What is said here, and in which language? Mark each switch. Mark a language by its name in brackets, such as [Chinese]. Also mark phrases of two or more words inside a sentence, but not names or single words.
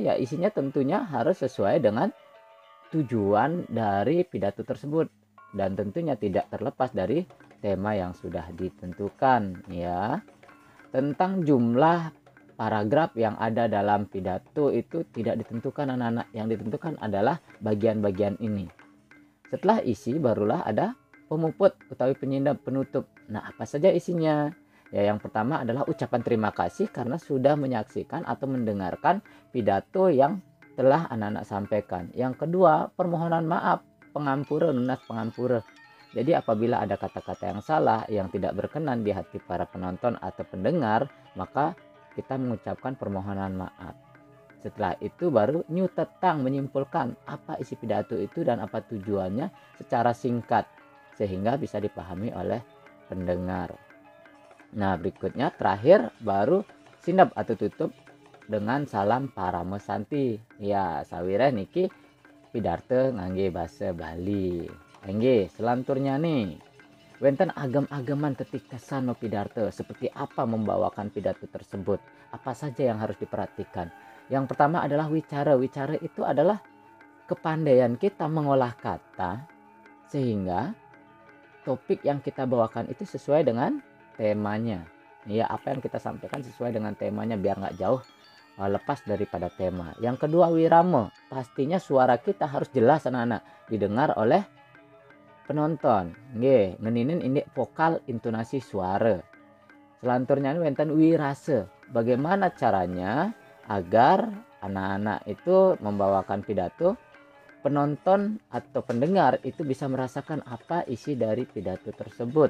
[Indonesian] Ya, isinya tentunya harus sesuai dengan tujuan dari pidato tersebut dan tentunya tidak terlepas dari tema yang sudah ditentukan ya. Tentang jumlah paragraf yang ada dalam pidato itu tidak ditentukan anak-anak, yang ditentukan adalah bagian-bagian ini. Setelah isi barulah ada [Balinese] pemuput utawi penyindap [Indonesian] penutup. Nah, apa saja isinya? Ya, yang pertama adalah ucapan terima kasih karena sudah menyaksikan atau mendengarkan pidato yang telah anak-anak sampaikan. Yang kedua, permohonan maaf, [Balinese] pengampura, lunas pengampura. [Indonesian] Jadi apabila ada kata-kata yang salah, yang tidak berkenan di hati para penonton atau pendengar, maka kita mengucapkan permohonan maaf. Setelah itu baru nyutetang menyimpulkan apa isi pidato itu dan apa tujuannya secara singkat sehingga bisa dipahami oleh pendengar. Nah, berikutnya terakhir baru sindap atau tutup dengan salam paramesanti. [Balinese] Ya, sawireh niki pidarte ngangge bahasa Bali. Nggih, selanturnya nih. Wenten agam-agaman ketika sano pidarte, [Indonesian] seperti apa membawakan pidato tersebut? Apa saja yang harus diperhatikan? Yang pertama adalah wicara. Wicara itu adalah kepandaian kita mengolah kata sehingga topik yang kita bawakan itu sesuai dengan temanya. Ya, apa yang kita sampaikan sesuai dengan temanya biar nggak jauh lepas daripada tema. Yang kedua wirama, pastinya suara kita harus jelas anak-anak didengar oleh penonton. Nggih, ngeninin ini vokal intonasi suara. Selanturnya ini [Balinese] wenten wirase. [Indonesian] Bagaimana caranya agar anak-anak itu membawakan pidato, penonton atau pendengar itu bisa merasakan apa isi dari pidato tersebut.